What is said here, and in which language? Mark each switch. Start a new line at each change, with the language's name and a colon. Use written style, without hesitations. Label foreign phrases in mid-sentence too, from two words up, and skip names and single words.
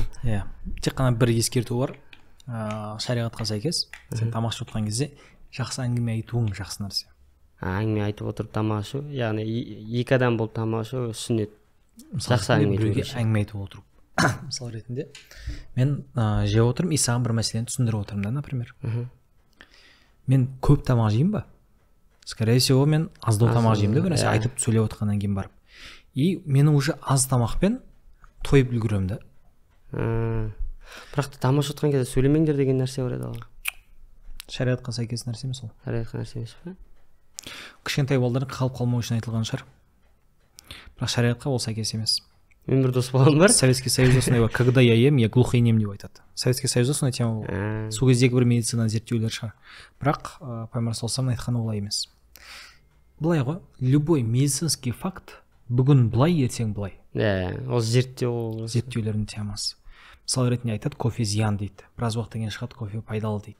Kazakh: Иә, тек қана бір ескерту бар, шариғатқа сәйкес, сен тамақ ішіп отқан кезде жақсы әңгіме айтуың жақсы нәрсе. Әңгіме айтып отырып тамақ ішу, яғни екі адам болып тамақ ішу сүннет. Жақсы әңгіме айтып отыру. Мысал ретінде, мен жеп отырмын, и саған бір мәселені түсіндіріп отырмын да, например. Мен көп тамақ жеймін ба?
Russian: Скорее всего,
Kazakh: мен аздау тамақ жеймін да, бір нәрсе айтып сөйлеп отқаннан кейін барып. И менің уже аз тамақпен тойып үлгеремін да. Бірақ тамақ ішіп отқан кезде сөйлемеңдер деген нәрсе бар еді ғой. Шариғатқа сәйкес нәрсе емес ол. Шариғатқа нәрсе емес пе? Кішкентай балалардың қалып қалмау үшін айтылған шығар. Бірақ шариғатқа ол сәйкес емес. Мен бір дос болған бар. Советский Союзда сондай бар.
Russian: Когда я ем, я глухой нем
Kazakh: деп айтады. Советский Союзда сондай тема болды. Сол кездегі бір медицина зерттеулер шығар. Бірақ пайымар салсам айтқаны олай емес. Былай ғой,
Russian: любой медицинский факт
Kazakh: бүгін былай, ертең былай. Ол зерттеулердің темасы. Мысалы ретінде айтады, кофе зиян дейді. Біраз уақыттан кейін шығады, кофе пайдалы дейді.